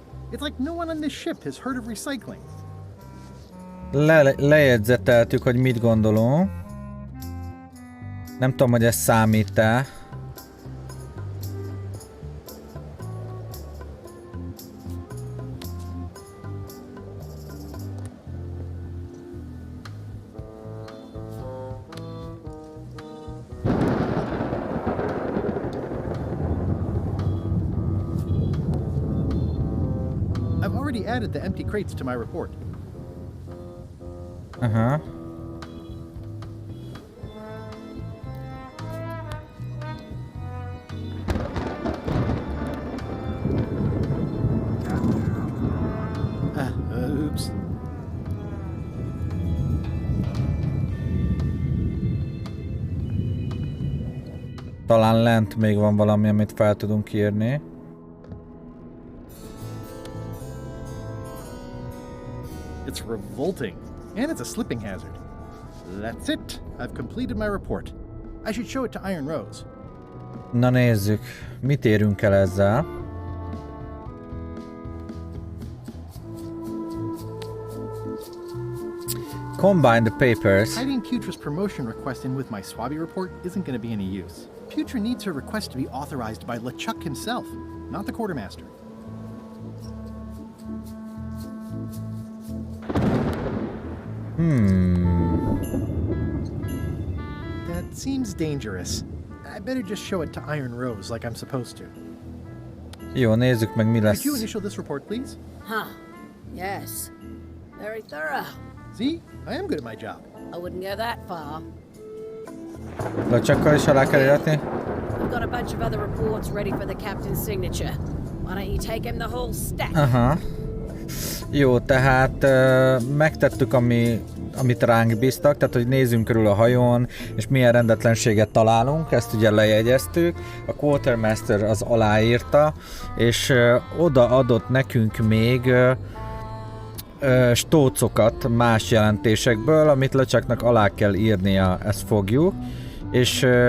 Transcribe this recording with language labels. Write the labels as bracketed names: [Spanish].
[English] It's like no one on this ship has heard of recycling. [Hungarian] Lejegyzeteltük, hogy mit gondolunk. Nem tudom, hogy ez számít-e. [English] already added the empty crates to my report. Aha. Oops. [Hungarian] Talán lent még van valami, amit fel tudunk írni. [English] It's revolting, and it's a slipping hazard. That's it. I've completed my report. I should show it to Iron Rose. [Hungarian] Na nézzük, mit érünk el ezzel. [English] Combine the papers. Hiding Putra's promotion request in with my Swabby report isn't going to be any use. Putra needs her request to be authorized by LeChuck himself, not the quartermaster. That seems dangerous. I better just show it to Iron Rose like I'm supposed to. [Hungarian] Jó, nézzük meg mi [English] Could [Hungarian] lesz. [English] you initial this report, please? Huh. Yes. Very thorough. See? I am good at my job. I wouldn't go that far. [Hungarian] Lecsakkal is alá kell iratni? [English] I've got a bunch of other reports ready for the captain's signature. Why don't you take him the whole stack? Aha. [Hungarian] Jó, tehát megtettük, amit ránk bíztak, tehát hogy nézzünk körül a hajón, és milyen rendetlenséget találunk, ezt ugye lejegyeztük. A quartermaster az aláírta, és odaadott nekünk még stócokat más jelentésekből, amit LeChucknak alá kell írnia, ezt fogjuk, és